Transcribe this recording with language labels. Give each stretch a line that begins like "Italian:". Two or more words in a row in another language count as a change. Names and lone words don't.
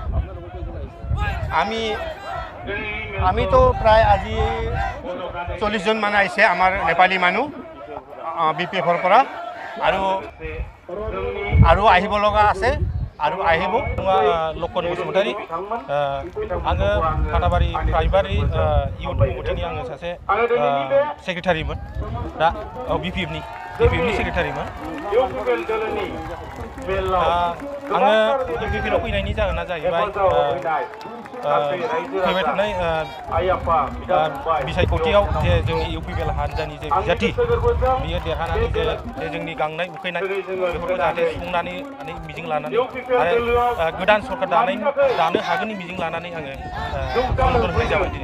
Assamese: আমি তো প্ৰায় আজি 40 জন মান আহিছে আমাৰ নেপালী মানুহ বিপিএফৰ পৰা আৰু আহিব লগা আছে आरो আহিব लकन बसुमतारी
Bodo: आङो फाथाबारि प्राइमारि इउथ कमिटिनि आङो सासे सेक्रेटारिमोन दा बिपिएफनि सेक्रेटारिमोन आङो बिपिएफआव फैनायनि जाहोना जाहैबाय फैबाय थानाय बिसायख'थियाव जे जोंनि UPPL हान्जानि जे बिजाथि बियो देरहानानै जे जोंनि गांनाय उखैनाय बेफोरखौ जाहाथे सुफुंनानै मिजिं लानानै आरो गोदान सरकार दानो हागोननि मिजिं लानानै आङो मदद होनाय जाबाय दिनै